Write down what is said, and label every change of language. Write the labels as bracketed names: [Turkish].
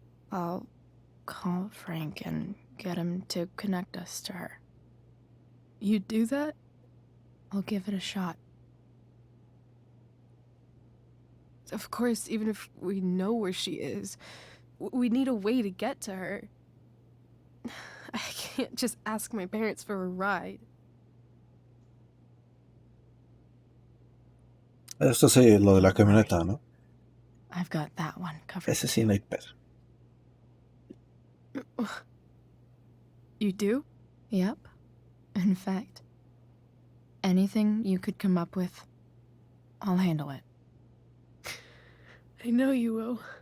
[English] I'll call Frank and get him to connect us to her. You do that? I'll give it a shot. Of course, even if we know where she is, we need a way to get to her. I can't just ask my parents for a ride. [Spanish] Esto sí, lo de la camioneta, ¿no? [English] I've got that one covered. [Spanish] Ese sí no hay pedo. [English] You do? Yep. In fact, anything you could come up with, I'll handle it. I know you will.